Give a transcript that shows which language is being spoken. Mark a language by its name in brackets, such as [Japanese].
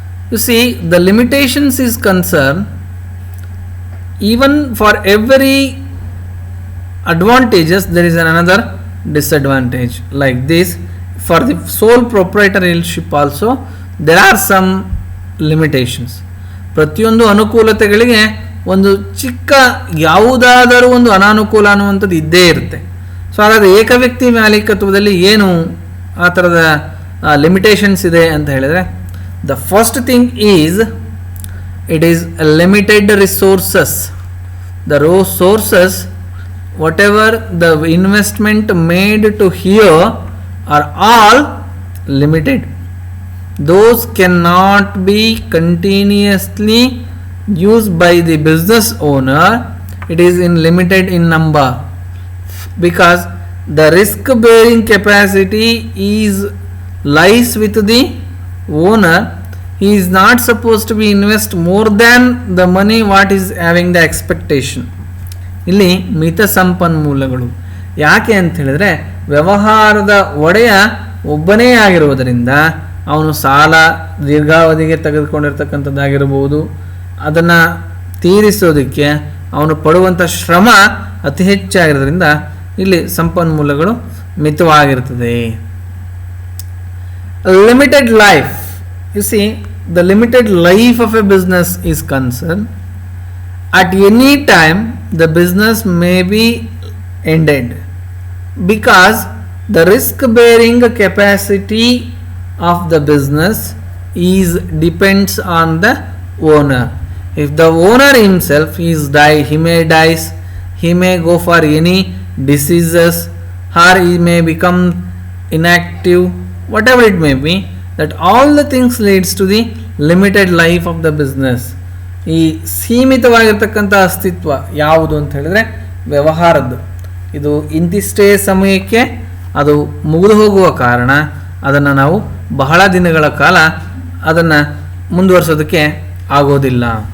[English] You see, the limitations is concerned even for every advantages there is another disadvantage. Like this, for the sole proprietorship also there are some limitations. [Kannada] ಪ್ರತಿಯೊಂದು ಅನುಕೂಲತೆಗಳಿಗೆ ಒಂದು ಚಿಕ್ಕ ಯಾವುದಾದರೂ ಒಂದು ಅನಾನುಕೂಲ ಅನ್ನುವಂಥದ್ದು ಇದ್ದೇ ಇರುತ್ತೆ. ಸೊ ಹಾಗಾದರೆ ಏಕವ್ಯಕ್ತಿ ಮಾಲೀಕತ್ವದಲ್ಲಿ ಏನು ಆ ಥರದ ಲಿಮಿಟೇಷನ್ಸ್ ಇದೆ ಅಂತ ಹೇಳಿದರೆ, [English] The first thing is it is limited resources. The sources whatever the investment made to here are all limited. Those cannot be continuously used by the business owner. It is in limited in number because the risk bearing capacity is lies with the owner. He is not supposed to be invest more than the money what is having the expectation. [Kannada] ಇಲ್ಲಿ ಮಿತ ಸಂಪನ್ಮೂಲಗಳು ಯಾಕೆ ಅಂತ ಹೇಳಿದ್ರೆ ವ್ಯವಹಾರದ ಒಡೆಯ ಒಬ್ಬನೇ ಆಗಿರುವುದರಿಂದ ಅವನು ಸಾಲ ದೀರ್ಘಾವಧಿಗೆ ತೆಗೆದುಕೊಂಡಿರ್ತಕ್ಕಂಥದ್ದಾಗಿರ್ಬೋದು, ಅದನ್ನು ತೀರಿಸೋದಕ್ಕೆ ಅವನು ಪಡುವಂಥ ಶ್ರಮ ಅತಿ ಹೆಚ್ಚಾಗಿರೋದ್ರಿಂದ ಇಲ್ಲಿ ಸಂಪನ್ಮೂಲಗಳು ಮಿತವಾಗಿರ್ತದೆ. [English] Limited life. You see, the limited life of a business is concern. At any time the business may be ended because the risk bearing capacity of the business is depends on the owner. If the owner himself is he may dies, he may go for any diseases, or he may become inactive, whatever it may be, that all the things leads to the limited life of the business. [Kannada] ಈ ಸೀಮಿತವಾಗಿರ್ತಕ್ಕಂಥ ಅಸ್ತಿತ್ವ ಯಾವುದು ಅಂತ ಹೇಳಿದ್ರೆ ವ್ಯವಹಾರದ್ದು. ಇದು ಇಂತಿಷ್ಟೇ ಸಮಯಕ್ಕೆ ಅದು ಮುಗಿದು ಹೋಗುವ ಕಾರಣ ಅದನ್ನು ನಾವು ಬಹಳ ದಿನಗಳ ಕಾಲ ಅದನ್ನು ಮುಂದುವರಿಸೋದಕ್ಕೆ ಆಗೋದಿಲ್ಲ.